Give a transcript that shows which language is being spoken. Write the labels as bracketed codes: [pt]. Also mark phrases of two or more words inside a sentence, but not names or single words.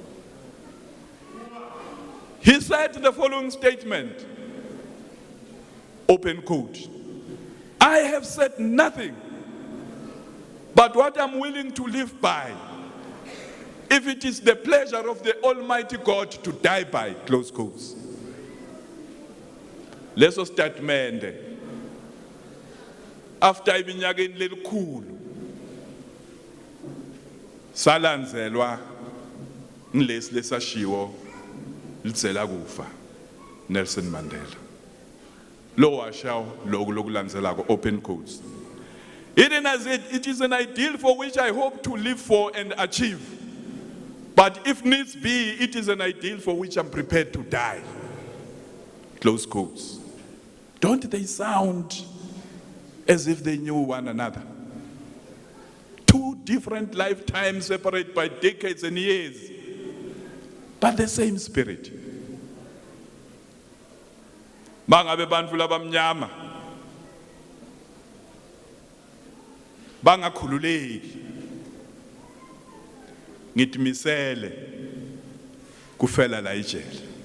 [en] He said the following statement, open quote, "I have said nothing but what I'm willing to live by if it is the pleasure of the Almighty God to die by, close quotes. [ss] Leso [en] statement after [ss] iminyaka lelikhulu salandzelwa ngilesi lesashiwo lidzela kufa Nelson Mandela. Lo washaw lokulandzelako, [en] open quotes. It is an ideal for which I hope to live for and achieve. But if needs be, it is an ideal for which I'm prepared to die. Close quotes. Don't they sound as if they knew one another? Two different lifetimes separated by decades and years, but the same spirit. [ss] Bangabe bantu labamnyama bangakhululeki ngitimisele kufela la ijele.